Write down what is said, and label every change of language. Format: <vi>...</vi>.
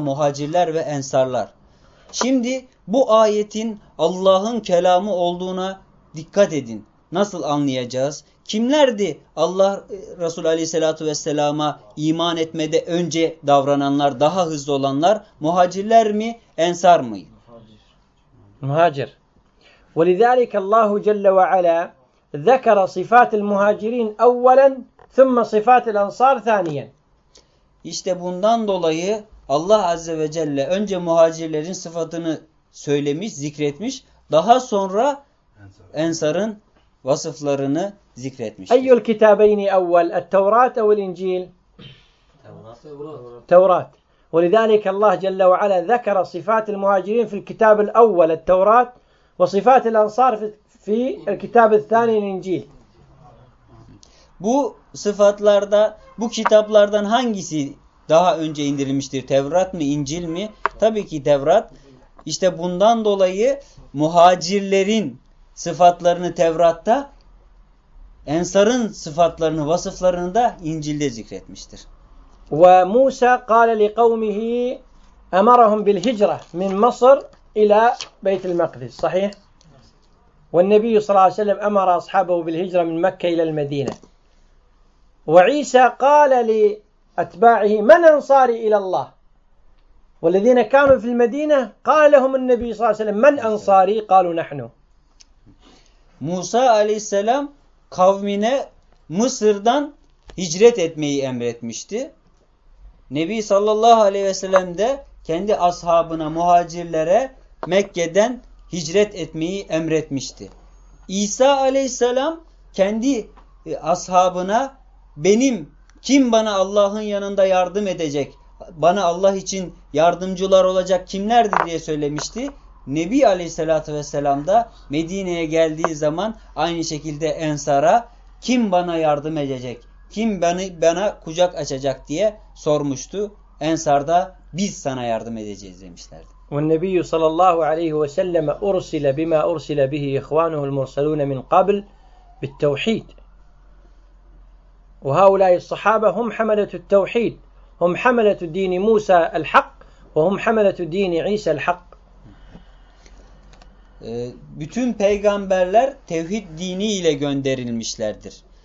<tr>Muhacirler ve ensarlar. Şimdi bu ayetin Allah'ın kelamı olduğuna dikkat edin. Nasıl anlayacağız? Kimlerdi Allah Resulü Aleyhisselatü Vesselam'a iman etmede önce davrananlar, daha hızlı olanlar? Muhacirler mi, ensar mıydı?</tr> <ar>مهاجر ولذلك الله جل وعلا ذكر صفات المهاجرين اولا ثم صفات الانصار ثانيا</ar> <tr>İşte bundan dolayı Allah azze ve celle önce muhacirlerin sıfatını söylemiş, zikretmiş, daha sonra ensarın vasıflarını zikretmiş.</tr> <ar>Ayyul kitabeyni evvel et-Tevrat ev'l İncil?</ar> <tr>Tevrat.</tr> <ar>ولذلك الله جل وعلا ذكر صفات المهاجرين في الكتاب الأول التوراة وصفات الأنصار في الكتاب الثاني الإنجيل.</ar> <tr>Bu sıfatlarda, bu kitaplardan hangisi daha önce indirilmiştir? Tevrat mı, İncil mi? Tabii ki Tevrat. İşte bundan dolayı muhacirlerin sıfatlarını Tevrat'ta, Ensar'ın sıfatlarını, vasıflarını da İncil'de zikretmiştir.</tr> <ar>وموسى قال لقومه أمرهم بالهجرة من مصر إلى بيت المقدس صحيح والنبي صلى الله عليه وسلم أمر أصحابه بالهجرة من مكة إلى المدينة وعيسى قال لأتباعه من أنصاري إلى الله والذين كانوا في المدينة قال لهم النبي صلى الله عليه وسلم من أنصاري قالوا نحن</ar> <tr>موسى عليه السلام kavmine Mısır'dan hicret etmeyi emretmişti. Nebi sallallahu aleyhi ve sellem de kendi ashabına, muhacirlere Mekke'den hicret etmeyi emretmişti. İsa aleyhisselam kendi ashabına benim Kim bana Allah'ın yanında yardım edecek, bana Allah için yardımcılar olacak kimlerdi diye söylemişti. Nebi Aleyhisselatü Vesselam da Medine'ye geldiği zaman aynı şekilde Ensar'a kim bana yardım edecek, kim bana kucak açacak diye sormuştu. Ensar da biz sana yardım edeceğiz demişlerdi.</tr> <ar>وَالنَّبِيُّ صَلَى اللّٰهُ عَلَيْهُ وَسَلَّمَ اُرْسِلَ بِمَا اُرْسِلَ بِهِ اِخْوَانُهُ الْمُرْسَلُونَ مِنْ قَبْلِ بِالتَّوْحِيدِ وهؤلاء الصحابة هم حملة التوحيد هم حملة دين موسى الحق وهم حملة دين عيسى الحق</ar> <tr>Bütün peygamberler tevhid dini ile gönderilmişlerdir.</tr>